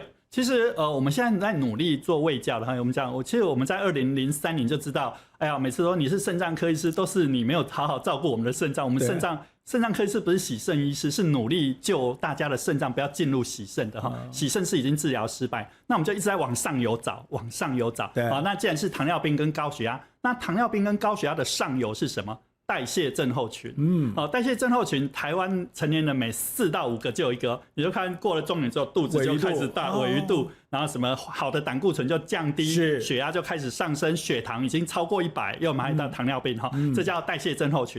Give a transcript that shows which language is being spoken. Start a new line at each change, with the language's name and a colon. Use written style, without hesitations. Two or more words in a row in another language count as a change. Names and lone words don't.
Chinese: 其實我們現在在努力做衛教的哈，我們講，其實我們在2003年就知道，哎呀，每次說你是腎臟科醫師，都是你沒有好好照顧我們的腎臟。我們腎臟科醫師不是洗腎醫師，是努力救大家的腎臟不要進入洗腎的哈。洗腎是已經治療失敗，那我們就一直在往上游找，往上游找。好，那既然是糖尿病跟高血壓，那糖尿病跟高血壓的上游是什麼？代謝症候群，代謝症候群，台灣成年人每4到5個就有一個，你就看過了中年之後，肚子就開始大，鮪魚肚，然後什麼好的膽固醇就降低，血壓就開始上升，血糖已經超過100，又馬上到糖尿病哈，這叫代謝症候群。